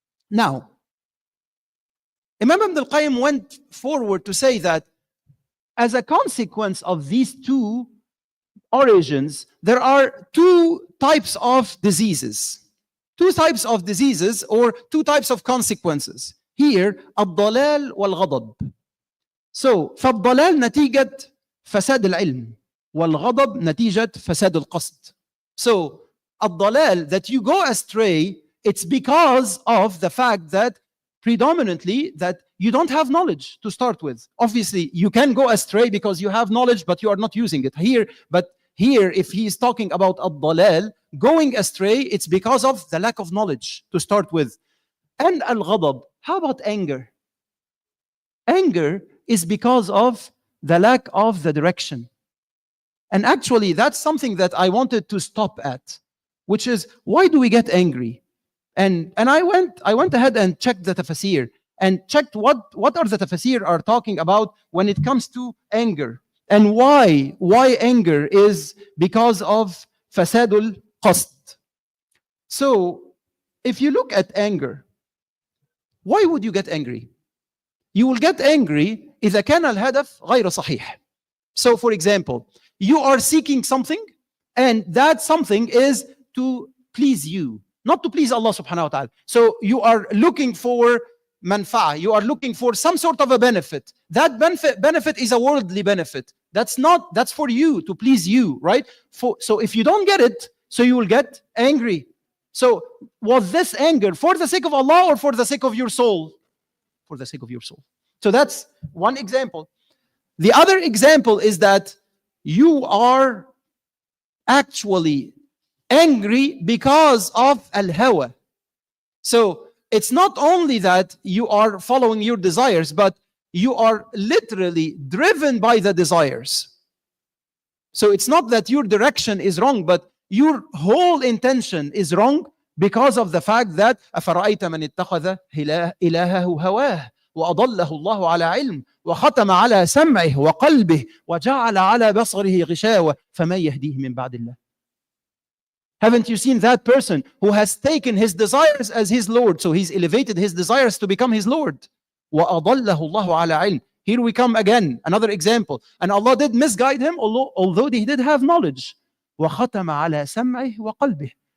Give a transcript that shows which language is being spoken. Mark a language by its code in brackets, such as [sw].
[en] Now, Imam Ibn al-Qayyim went forward to say that as a consequence of these two origins, there are two types of diseases. Two types of diseases or two types of consequences. [ar] here الضلال والغضب. So فالضلال نتيجة فساد العلم والغضب نتيجة فساد القصد. [en] So الضلال, that you go astray, it's because of the fact that predominantly that you don't have knowledge to start with. Obviously, you can go astray because you have knowledge, but you are not using it here. But here, if he is talking about الضلال, going astray, it's because of the lack of knowledge to start with. And al-ghadab, how about anger? Anger is because of the lack of the direction. And actually, that's something that I wanted to stop at, which is, why do we get angry? And I went ahead and checked the tafsir and checked what are the tafsir are talking about when it comes to anger, and why anger is because of fasadul qasd. So if you look at anger, why would you get angry? You will get angry [ar] إذا كان الهدف غير صحيح. [en] So for example, you are seeking something, and that something is to please you, not to please Allah subhanahu wa ta'ala. So you are looking for manfa'ah, you are looking for some sort of a benefit. That benefit is a worldly benefit. That's for you, to please you, right? So if you don't get it, so you will get angry. So was this anger for the sake of Allah or for the sake of your soul? For the sake of your soul. So that's one example. The other example is that you are actually angry because of al-hawa. So it's not only that you are following your desires, but you are literally driven by the desires. So it's not that your direction is wrong, but your whole intention is wrong because of the fact that [ar] أَفَرَأَيْتَ مَنِ اتَّخَذَ إِلَهَهُ هَوَاهُ وأضله الله على علم وختم على سمعه وقلبه وجعل على بصره غشاوة فما يهديه من بعد الله. [en] Haven't you seen that person who has taken his desires as his Lord? So he's elevated his desires to become his Lord. [ar] وأضله الله على علم. [en] Here we come again, another example. And Allah did misguide him, although he did have knowledge. [ar] وختم على سمعه وقلبه.